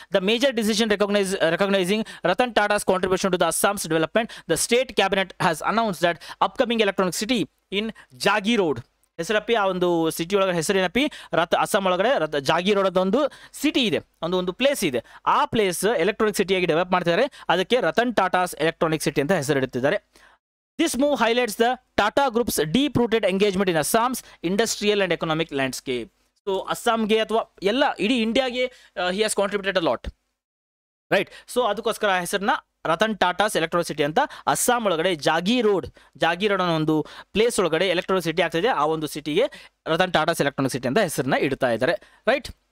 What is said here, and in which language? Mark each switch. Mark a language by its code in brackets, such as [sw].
[en] The major decision recognising Ratan Tata's contribution to the Assam's development, the state cabinet has announce that upcoming electronic city in Jagiroad. [kn] ಹೆಸರಪ್ಪಿ ಆ ಒಂದು city ಒಳಗಡೆ ಹೆಸರೇನಪ್ಪಿ ಅಸ್ಸಾಂ ಒಳಗಡೆ ಜಾಗಿರೋಡ್ ಅಂತ ಒಂದು city ಇದೆ, ಒಂದು ಪ್ಲೇಸ್ ಇದೆ. ಆ ಪ್ಲೇಸ್ ಎಲೆಕ್ಟ್ರಾನಿಕ್ ಸಿಟಿಯಾಗಿ ಡೆವಲಪ್ ಮಾಡ್ತಿದ್ದಾರೆ, ಅದಕ್ಕೆ ರತನ್ ಟಾಟಾಸ್ ಎಲೆಕ್ಟ್ರಾನಿಕ್ ಸಿಟಿ ಅಂತ ಹೆಸರಿಡುತ್ತಿದ್ದಾರೆ. [en] This move highlights the Tata Group's deep-rooted engagement in Assam's industrial and economic landscape. So [kn] ಅಸ್ಸಾಂಗೆ ಅಥವಾ ಎಲ್ಲ ಇಡೀ ಇಂಡಿಯಾಗೆ [en] he has contributed a lot right. [kn] So ಅದಕ್ಕೋಸ್ಕರ ಆ ಹೆಸರನ್ನ ರತನ್ ಟಾಟಾಸ್ ಎಲೆಕ್ಟ್ರಾನಿಕ್ ಸಿಟಿ ಅಂತ ಅಸ್ಸಾಂ ಒಳಗಡೆ ಜಾಗಿರೋಡ್ ಅನ್ನೋ ಒಂದು ಪ್ಲೇಸ್ ಒಳಗಡೆ ಎಲೆಕ್ಟ್ರಾನಿಕ್ ಸಿಟಿ ಆಗ್ತಿದೆ. ಆ ಒಂದು ಸಿಟಿಗೆ ರತನ್ ಟಾಟಾಸ್ ಎಲೆಕ್ಟ್ರಾನಿಕ್ ಸಿಟಿ ಅಂತ ಹೆಸರನ್ನ ಇಡ್ತಾ ಇದ್ದಾರೆ ರೈಟ್.